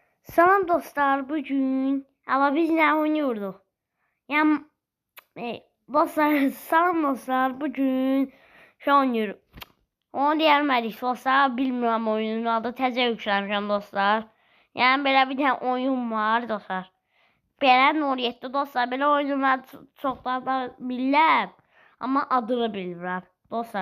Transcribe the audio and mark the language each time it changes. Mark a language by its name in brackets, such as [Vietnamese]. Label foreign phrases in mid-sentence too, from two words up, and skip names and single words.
[Turkish] Salam dostlar, bugün ama biz ne oynuyorduk? Yani dostlar, salam dostlar, bugün şey oynuyoruz. [Azerbaijani] Onu deyilmədik dostlar, bilmirəm oyunun adı, təzə yükləmişəm dostlar. Yəni belə [Turkish] bir tane [Azerbaijani] oyun var dostlar. Belə Nuriyyətdə dostlar, belə oyunu mən çoxlardan bilirəm, amma adını bilmirəm dostlar.